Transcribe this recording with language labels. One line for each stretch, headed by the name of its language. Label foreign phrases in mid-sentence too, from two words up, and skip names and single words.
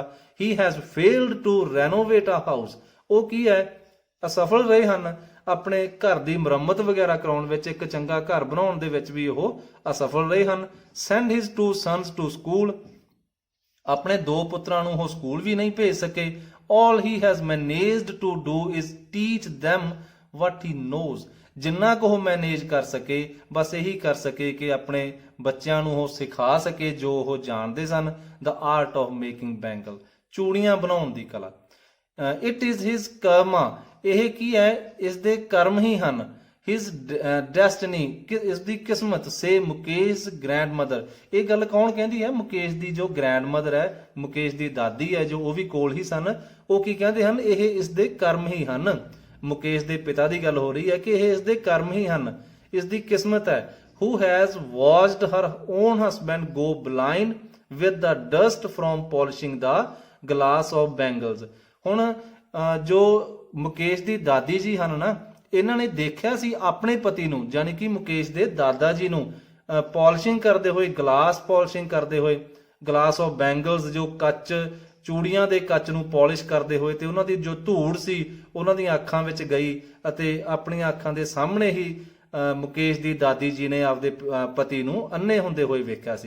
English: he has failed to renovate a house,
Punjabi: ਉਹ ਕੀ ਹੈ, ਅਸਫਲ ਰਹੇ ਹਨ ਆਪਣੇ ਘਰ ਦੀ ਮੁਰੰਮਤ ਵਗੈਰਾ ਕਰਾਉਣ ਵਿੱਚ, ਇੱਕ ਚੰਗਾ ਘਰ ਬਣਾਉਣ ਦੇ ਵਿੱਚ ਵੀ ਉਹ ਅਸਫਲ ਰਹੇ ਹਨ।
English: send his 2 sons to school,
Punjabi: ਆਪਣੇ 2 ਪੁੱਤਰਾਂ ਨੂੰ ਉਹ ਸਕੂਲ ਵੀ ਨਹੀਂ ਭੇਜ ਸਕੇ।
English: all he has managed to do is teach them what he knows,
Punjabi: ਜਿੰਨਾ ਕੁ ਉਹ ਮੈਨੇਜ ਕਰ ਸਕੇ ਬਸ ਇਹੀ ਕਰ ਸਕੇ ਕਿ ਆਪਣੇ ਬੱਚਿਆਂ ਨੂੰ ਉਹ ਸਿਖਾ ਸਕੇ ਜੋ ਉਹ ਜਾਣਦੇ ਸਨ।
English: the art of making bangle,
Punjabi: ਚੂੜੀਆਂ ਬਣਾਉਣ ਦੀ ਕਲਾ।
English: it is his karma,
Punjabi: ਇਹ ਕੀ ਹੈ, ਇਸ ਦੇ ਕਰਮ ਹੀ ਹਨ।
English: his destiny,
Punjabi: ਇਸ ਦੀ ਕਿਸਮਤ।
English: say Mukesh grand mother,
Punjabi: ਇਹ ਗੱਲ ਕੌਣ ਕਹਿੰਦੀ ਹੈ, ਮੁਕੇਸ਼ ਦੀ ਜੋ ਗ੍ਰੈਂਡ ਮਦਰ ਹੈ, ਮੁਕੇਸ਼ ਦੀ ਦਾਦੀ ਹੈ, ਜੋ ਉਹ ਵੀ ਕੋਲ ਹੀ ਸਨ, ਉਹ ਕੀ ਕਹਿੰਦੇ ਹਨ, ਇਹ ਇਸ ਦੇ ਕਰਮ ਹੀ ਹਨ। ਮੁਕੇਸ਼ ਦੇ ਪਿਤਾ ਦੀ ਗੱਲ ਹੋ ਰਹੀ ਹੈ ਕਿ ਇਹ ਇਸ ਦੇ ਕਰਮ ਹੀ ਹਨ, ਇਸ ਦੀ ਕਿਸਮਤ ਹੈ।
English: who has watched her own husband go blind with the dust from polishing the glass of bangles,
Punjabi: ਹੁਣ ਜੋ ਮੁਕੇਸ਼ ਦੀ ਦਾਦੀ ਜੀ ਹਨ ਨਾ, ਇਹਨਾਂ ਨੇ ਦੇਖਿਆ ਸੀ ਆਪਣੇ ਪਤੀ ਨੂੰ, ਯਾਨੀ ਕਿ ਮੁਕੇਸ਼ ਦੇ ਦਾਦਾ ਜੀ ਨੂੰ ਪਾਲਿਸ਼ਿੰਗ ਕਰਦੇ ਹੋਏ,
English: glass polishing
Punjabi: ਕਰਦੇ ਹੋਏ,
English: glass of bangles,
Punjabi: ਜੋ ਕੱਚ, ਚੂੜੀਆਂ ਦੇ ਕੱਚ ਨੂੰ ਪਾਲਿਸ਼ ਕਰਦੇ ਹੋਏ, ਤੇ ਉਹਨਾਂ ਦੀ ਜੋ ਧੂੜ ਸੀ ਉਹਨਾਂ ਦੀਆਂ ਅੱਖਾਂ ਵਿੱਚ ਗਈ, ਅਤੇ ਆਪਣੀਆਂ ਅੱਖਾਂ ਦੇ ਸਾਹਮਣੇ ਹੀ ਮੁਕੇਸ਼ ਦੀ ਦਾਦੀ ਜੀ ਨੇ ਆਪਦੇ ਪਤੀ ਨੂੰ ਅੰਨੇ ਹੁੰਦੇ ਹੋਏ ਵੇਖਿਆ ਸੀ।